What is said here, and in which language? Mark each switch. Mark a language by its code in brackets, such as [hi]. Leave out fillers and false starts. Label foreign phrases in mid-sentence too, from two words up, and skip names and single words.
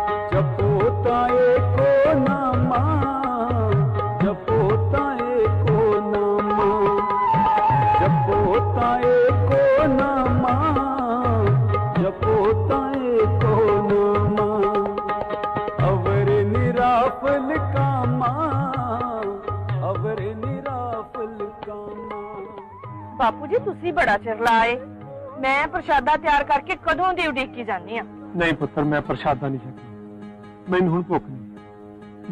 [hi] जपो ताए को नामा, जपो ताए को नामा, जपो ताए को नामा, जपो ताए को नामा, अवर निराफल कामा, अवर निराफल कामा। [pa] ਬਾਪੂ ਜੀ ਤੁਸੀਂ ਬੜਾ ਚਿਰ ਲਾਏ। ਮੈਂ ਪ੍ਰਸ਼ਾਦਾ ਤਿਆਰ ਕਰਕੇ ਕਦੋਂ ਦੀ ਉਡੀਕੀ ਜਾਂਦੀ ਆ। ਨਹੀਂ ਪੁੱਤਰ, ਮੈਂ ਪ੍ਰਸ਼ਾਦਾ ਨਹੀਂ ਛਕਿਆ। ਮੈਨੂੰ ਹੁਣ ਭੁੱਖ ਨਹੀਂ।